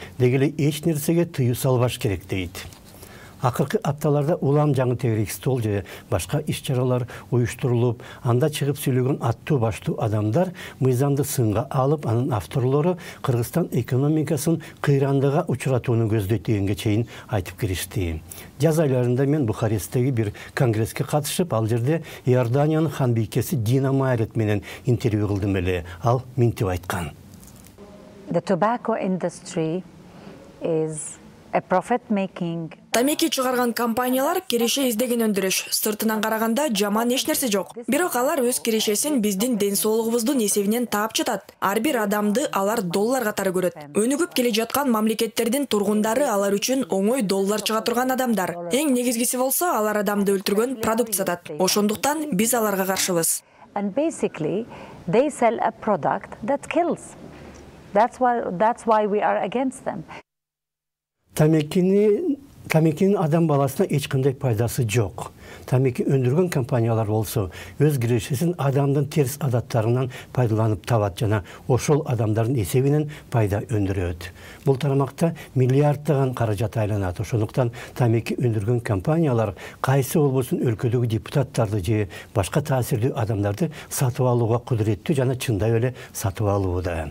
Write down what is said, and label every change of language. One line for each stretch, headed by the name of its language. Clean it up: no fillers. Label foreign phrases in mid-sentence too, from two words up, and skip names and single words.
Kyrgyz: Дегеле эч нерсеге тыюу салбаш керек дейт. Акыркы апталарда улам жаңы тегерек стол же башка иш-чаралар уюштурулуп, анда чыгып сүйлөгөн аттуу баштуу адамдар мыйзамды сынга алып, анын авторлору Кыргызстан экономикасын кыйрандыга учуратууну көздөйт дегенге чейин айтып киришти. Жаз айларында мен Бухаресттеги бир конгресске катышып, ал жерде Иорданиянын ханбийкеси Дина Майрет менен интервью кылдым эле. Ал минтип айткан.
English: The tobacco industry is a profit-making.
Kyrgyz: Тамеки чыгарган компаниялар киреше издеген өндүрүш. Сыртынан караганда жаман эч нерсе жок. Бирок алар өз кирешесин биздин ден соолугубуздун эсебинен таап жатат. Ар бир адамды алар доллар катары көрөт. Өнүгүп келе жаткан мамлекеттердин тургундары алар үчүн оңой доллар чыга турган адамдар. Эң негизгиси болсо алар адамды өлтүргөн продукт сатат. Ошондуктан биз аларга каршыбыз.
English: And basically, they sell a product that kills. That's why we are against them.
Kyrgyz: Тамекинин адам баласына эч кандай пайдасы жок. Тамеки өндүргөн компаниялар болсо, өз кирешесин адамдын терс адаттарынан пайдаланып табат жана ошол адамдардын эсебинен пайда өндүрөт. Бул тарамакта миллиарддаган каражат айланат. Ошондуктан тамеки өндүргөн компаниялар кайсы болбосун өлкөдөгү депутаттарды же башка таасирдүү адамдарды сатып алууга кудуреттүү жана чындап эле сатып алууда.